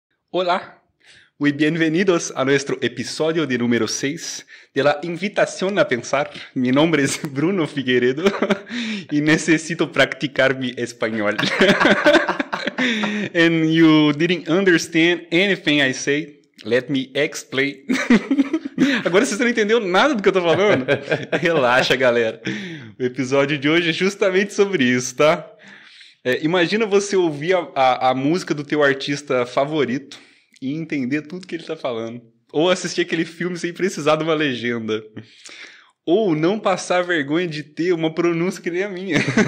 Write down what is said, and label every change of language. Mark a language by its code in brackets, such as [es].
[es] Hola, muy bienvenidos a nuestro episodio de número 6 de la invitación a pensar. Mi nombre es Bruno Figueiredo y necesito practicar mi español. [en] And you didn't understand anything I say, let me explain. [pt] Agora você não entendeu nada do que eu tô falando? Relaxa, galera. O episódio de hoje é justamente sobre isso, tá? Imagina você ouvir a música do teu artista favorito e entender tudo que ele tá falando. Ou assistir aquele filme sem precisar de uma legenda. Ou não passar vergonha de ter uma pronúncia que nem a minha.